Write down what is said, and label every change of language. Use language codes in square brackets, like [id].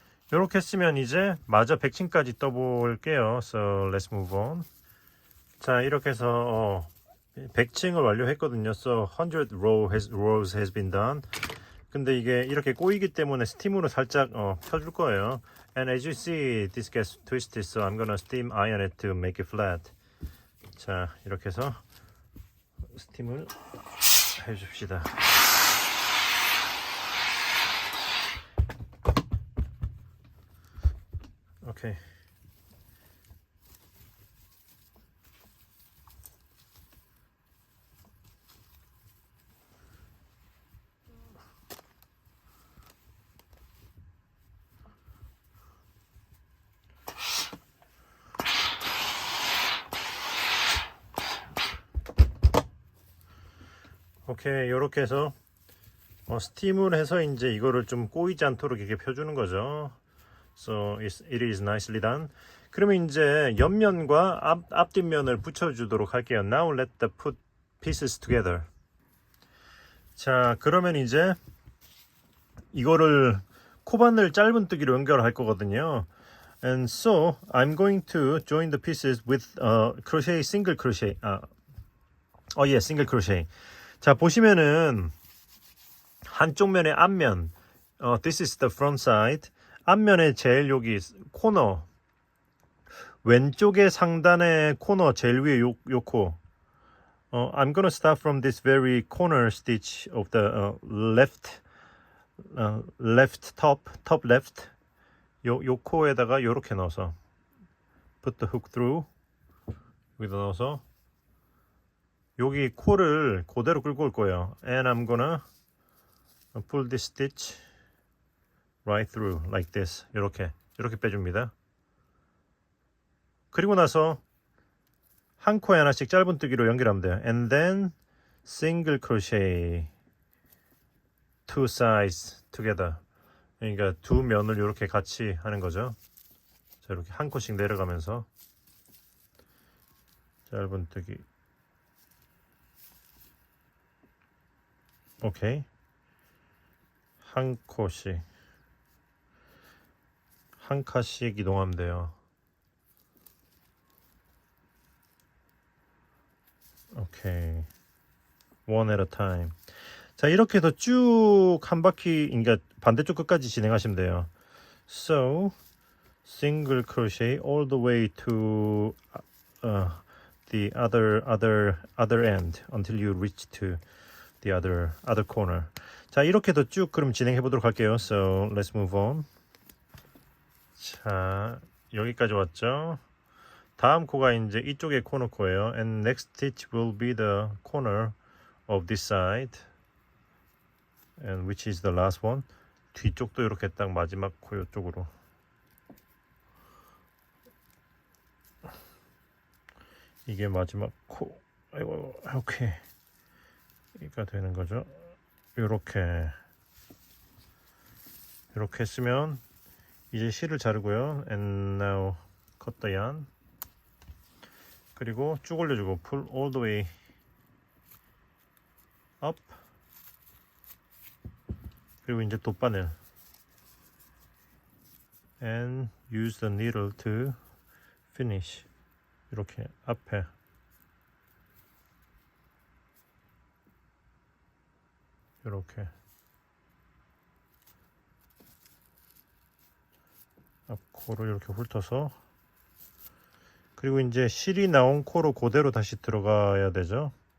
[ko] 이렇게 했으면 이제 마저 100층까지 떠볼게요. [en] So let's move on. [ko] 자, 이렇게 해서 100층을 완료했거든요. [en] So 100 rows has been done. [ko] 근데 이게 이렇게 꼬이기 때문에 스팀으로 살짝 펴줄 거예요. [en] And as you see, this gets twisted, so I'm gonna steam iron it to make it flat. [ko] 자, 이렇게 해서 스팀을 해줍시다. 오케이. 오케이, 요렇게 해서 스팀을 해서 이제 이거를 좀 꼬이지 않도록 이렇게 펴주는 거죠. [en] So it is nicely done. [ko] 그러면 이제 옆면과 앞뒷면을 붙여주도록 할게요. [en] Now let the put pieces together. [ko] 자, 그러면 이제 이거를 코바늘 짧은뜨기로 연결할 거거든요. [en] And so I'm going to join the pieces with crochet single crochet. [ko] 예, 싱글 크로셰. 자, 보시면은 한쪽 면의 앞면, [en] this is the front side. [ko] 앞면에 제일 여기 코너, 왼쪽의 상단의 코너 제일 위에 요 코. [en] I'm gonna start from this very corner stitch of the left top left. [ko] 요 코에다가 요렇게 넣어서 [en] put the hook through. [ko] 여기다 넣어서 여기 코를 그대로 끌고 올 거예요. [en] And I'm gonna pull this stitch right through like this. [ko] 이렇게 빼줍니다. 그리고 나서 한 코에 하나씩 짧은뜨기로 연결하면 돼요. [en] And then single crochet two sides together. [ko] 그러니까 두 면을 이렇게 같이 하는 거죠. 자, 이렇게 한 코씩 내려가면서 짧은뜨기. 오케이. 한 코씩 한 칸씩 이동하면 돼요. [en] 오케이. One at a time. [ko] 자, 이렇게 해서 쭉 한 바퀴, 그러니까 반대쪽 끝까지 진행하시면 돼요. [en] So, single crochet all the way to the other end until you reach to the other corner. [ko] 자, 이렇게 해서 쭉 그럼 진행해 보도록 할게요. [en] So, let's move on. [ko] 자, 여기까지 왔죠? 다음 코가 이제 이쪽의 코너 코예요. [en] And next stitch will be the corner of this side. And which is the last one. [ko] 뒤쪽도 이렇게 딱 마지막 코 이쪽으로. 이게 마지막 코. 아이고, 오케이. 이가 되는 거죠. 이렇게 했으면 이제 실을 자르고요. [en] And now cut the yarn. [ko] 그리고 쭉 올려주고 [en] pull all the way up. [ko] 그리고 이제 돗바늘 [en] and use the needle to finish. [ko] 이렇게 앞에 이렇게 앞코로 이렇게 훑어서 그리고 이제 실이 나온 코로 그대로 다시 들어가야 되죠.